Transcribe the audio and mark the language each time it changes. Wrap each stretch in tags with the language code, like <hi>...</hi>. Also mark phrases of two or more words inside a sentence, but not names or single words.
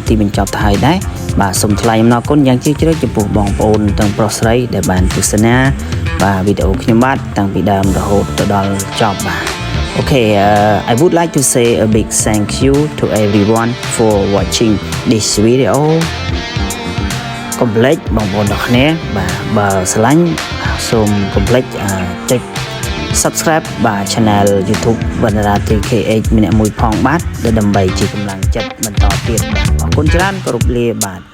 <km>ទីបញ្ចប់ទៅហើយដែរបាទសូមថ្លែងអំណរគុណយ៉ាងជ្រាលជ្រៅចំពោះបងប្អូនទាំងប្រុសស្រីដែលបានទស្សនាបាទវីដេអូខ្ញុំបាទតាំងពីដើមរហូតទៅដល់ចប់បាទ</km> <en>Okay, I would like to say a big thank you to everyone for watching this video.</en> <km>កុំភ្លេចបងប្អូនទាំងគ្នាបាទបើស្រឡាញ់សូមកុំភ្លេចចុច subscribe បាទ channel YouTube បណ្ណារាត្រី KH ម្នាក់មួយផងបាទដើម្បីជាកម្លាំងចិត្តបន្តទៀតបាទអរគុណច្រើនគោរពលាបាទ</km>